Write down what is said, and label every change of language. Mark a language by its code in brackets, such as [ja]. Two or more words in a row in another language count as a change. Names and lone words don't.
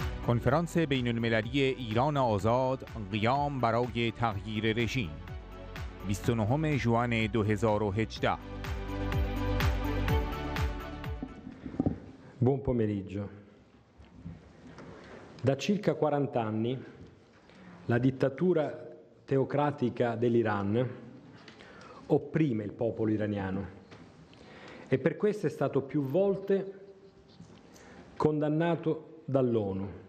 [fa] کنفرانس بین المللی ایران آزاد قیام برای تغییر رژیم 29 ژوئن 2018. [it] Buon pomeriggio. Da circa 40 anni la dittatura teocratica dell'Iran opprime il popolo iraniano e per questo è stato più volte condannato dall'ONU.